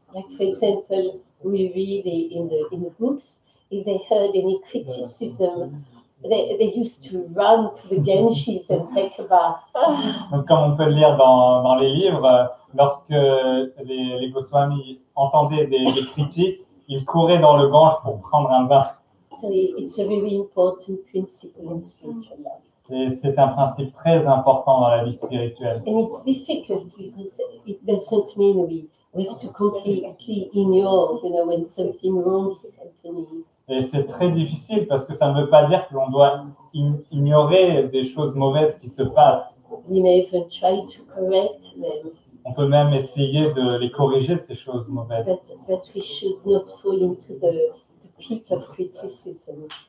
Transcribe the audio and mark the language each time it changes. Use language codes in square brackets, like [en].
[en] Like for example, we read in the books, if they heard any criticism, they used to run to the Ganges and take a bath. [fr] Donc, comme on peut le lire dans les livres, lorsque les Goswamis entendaient des critiques, ils couraient dans le Gange pour prendre un bain. [en] So it's a very important principle in spiritual life. [fr] Et c'est un principe très important dans la vie spirituelle. [en] And it's difficult because it doesn't mean we have to completely ignore, when something wrong is happening. [fr] Et c'est très difficile parce que ça ne veut pas dire que l'on doit ignorer des choses mauvaises qui se passent. [en] We may even try to correct them. [fr] on peut même essayer de les corriger, ces choses mauvaises. [en] but we should not fall into the pit of criticism.